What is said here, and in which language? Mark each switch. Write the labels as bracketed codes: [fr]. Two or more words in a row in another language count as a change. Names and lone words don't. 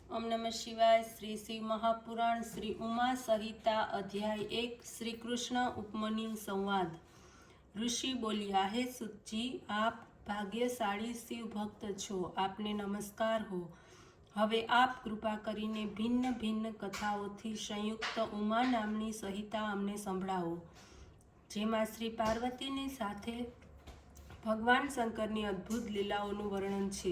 [hi] ओम नमः शिवाय। श्री शिव महापुराण श्री उमा संहिता अध्याय 1 श्री कृष्ण उपमन्यु संवाद। [gu] ઋષિ બોલ્યા, હે સુતજી, આપ ભાગ્યશાળી शिव भक्त છો, આપને નમસ્કાર હો। હવે આપ કૃપા કરીને ભિન્ન ભિન્ન કથાઓથી સંયુક્ત ઉમા નામની સંહિતા અમને સંભળાવો, જેમાં શ્રી પાર્વતીની સાથે ભગવાન શંકરની અદ્ભુત લીલાઓનું વર્ણન છે।